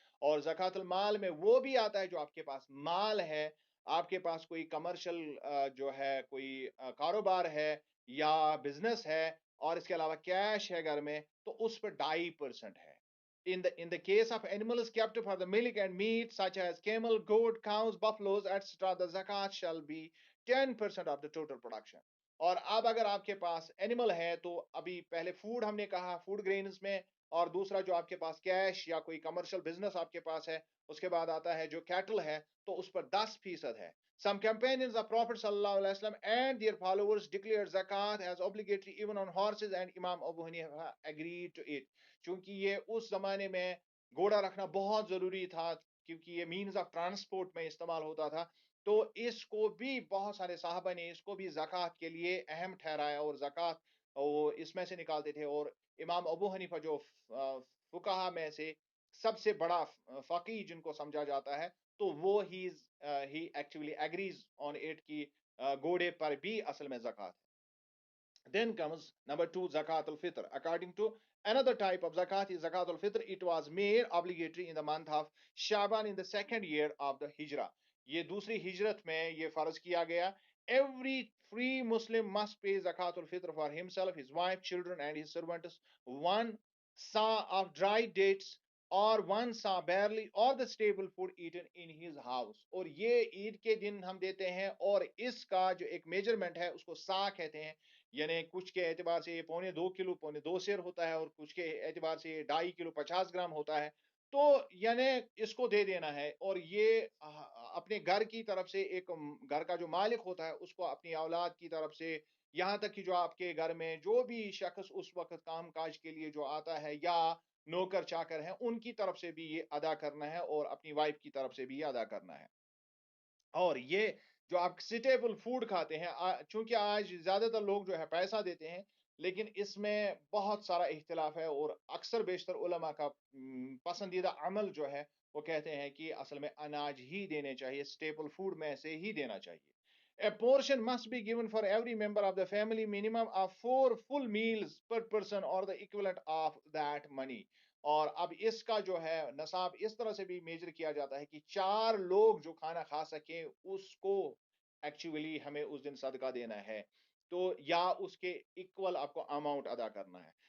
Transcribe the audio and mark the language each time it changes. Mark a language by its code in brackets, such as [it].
[ur] اور زکات المال میں وہ بھی آتا ہے جو آپ کے پاس مال ہے، آپ کے پاس کوئی کمرشل جو ہے کوئی کاروبار ہے یا بزنس ہے اور اس کے علاوہ کیش ہے گھر میں، تو اس پر 2.5% ہے. [en] In the case of animals kept for the milk and meat such as camel, goat, cows, buffaloes, etc., the zakat shall be 10% of the total production. [ur] اور اب اگر آپ کے پاس اینیمل ہے تو ابھی پہلے فوڈ ہم نے کہا فوڈ گرینز میں، اور دوسرا جو آپ کے پاس کیش یا کوئی کمرشل بزنس آپ کے پاس ہے، اس کے بعد آتا ہے جو کیٹل ہے تو اس پر 10% ہے. [en] Some companions of Prophet sallallahu alaihi wasallam and their followers declared zakat as obligatory even on horses and Imam Abu Hanifa agreed to it. [ur] چونکہ یہ اس زمانے میں گھوڑا رکھنا بہت ضروری تھا کیونکہ یہ مینز آف ٹرانسپورٹ میں استعمال ہوتا تھا، تو اس کو بھی بہت سارے صحابہ نے اس کو بھی زکوٰۃ کے لیے اہم ٹھہرایا اور زکوٰۃ وہ اس میں سے نکالتے تھے. اور امام ابو حنیفہ جو فقہا میں سے سب سے بڑا فقیہ جن کو سمجھا جاتا ہے، تو وہ ہی [en] actually agrees on it [ur] کی گھوڑے پر بھی اصل میں زکوٰۃ ہے. [en] Then comes number 2, zakat al-fitr. According to another type of zakat is zakat al-fitr. It was made obligatory in the month of Shaban in the second year of the Hijrah. [ur] یہ دوسری ہجرت میں یہ فرض کیا گیا. [en] Every free Muslim must pay zakat al-fitr for himself, his wife, children and his servants 1 sa of dried dates or 1 sa barley or the staple food eaten in his house. [ur] اور یہ عید کے دن ہم دیتے ہیں، اور اس کا جو ایک میجرمنٹ ہے اس کو سا کہتے ہیں، یعنی کچھ کے اعتبار سے یہ 1.25 کلو 2.25 سیر ہوتا ہے، اور کچھ کے اعتبار سے یہ 2.5 کلو 50 گرام ہوتا ہے. تو یعنی اس کو دے دینا ہے، اور یہ اپنے گھر کی طرف سے ایک گھر کا جو مالک ہوتا ہے اس کو اپنی اولاد کی طرف سے، یہاں تک کہ جو آپ کے گھر میں جو بھی شخص اس وقت کام کاج کے لیے جو آتا ہے یا نوکر چاکر ہیں ان کی طرف سے بھی یہ ادا کرنا ہے، اور اپنی وائف کی طرف سے بھی یہ ادا کرنا ہے. اور یہ جو آپ سٹیبل فوڈ کھاتے ہیں، چونکہ آج زیادہ تر لوگ جو ہے پیسہ دیتے ہیں، لیکن اس میں بہت سارا اختلاف ہے، اور اکثر بیشتر علماء کا پسندیدہ عمل جو ہے وہ کہتے ہیں کہ اصل میں اناج ہی دینے چاہیے، سٹیبل فوڈ میں سے ہی دینا چاہیے. [en] A portion must be given for every member of the family, minimum of 4 full meals per person or the equivalent of that money. [ur] اور اب اس کا جو ہے نصاب اس طرح سے بھی میجر کیا جاتا ہے کہ 4 لوگ جو کھانا کھا سکیں اس کو ایکچولی ہمیں اس دن صدقہ دینا ہے، تو یا اس کے ایکول آپ کو اماؤنٹ ادا کرنا ہے.